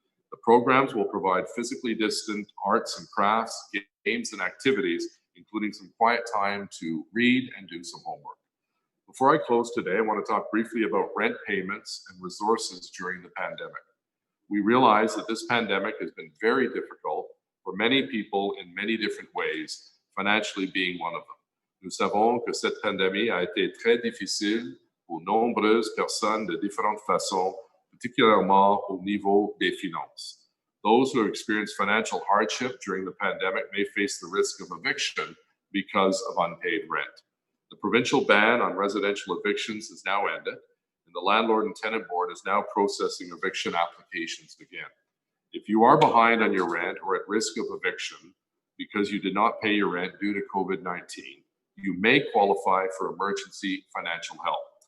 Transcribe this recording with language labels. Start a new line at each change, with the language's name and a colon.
English: The programs will provide physically distant arts and crafts, games and activities, including some quiet time to read and do some homework. Before I close today, I want to talk briefly about rent payments and resources during the pandemic. We realize that this pandemic has been very difficult for many people in many different ways, financially being one of them.
French: Nous savons que cette pandémie a été très difficile pour nombreuses personnes de différentes façons, particulièrement au niveau des finances.
English: Those who have experienced financial hardship during the pandemic may face the risk of eviction because of unpaid rent. The provincial ban on residential evictions is now ended, and the Landlord and Tenant Board is now processing eviction applications again. If you are behind on your rent or at risk of eviction because you did not pay your rent due to COVID-19, you may qualify for emergency financial help.